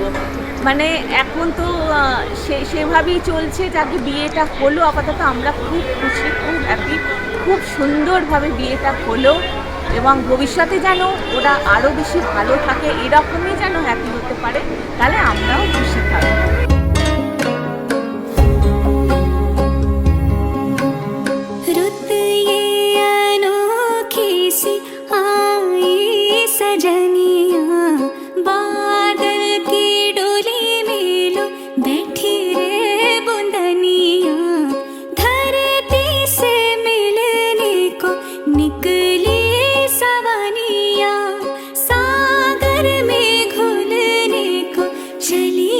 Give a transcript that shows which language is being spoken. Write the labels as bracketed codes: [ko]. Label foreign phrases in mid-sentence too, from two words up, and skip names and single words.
[bn] মানে এখন তো সেভাবেই চলছে, যাকে বিয়েটা হলো আপাতত আমরা খুব খুশি, খুব হ্যাপি, খুব সুন্দরভাবে বিয়েটা হলো এবং ভবিষ্যতে যেন ওরা আরও বেশি ভালো থাকে, এরকমই যেন হ্যাপি হতে পারে, তাহলে আমরাও খুশি থাকবো। [hi] सजनिया बादल की डोली में लो बैठी रे बुंदनिया, धरती से मिलने को निकली सवानिया, सागर में घुलने को चली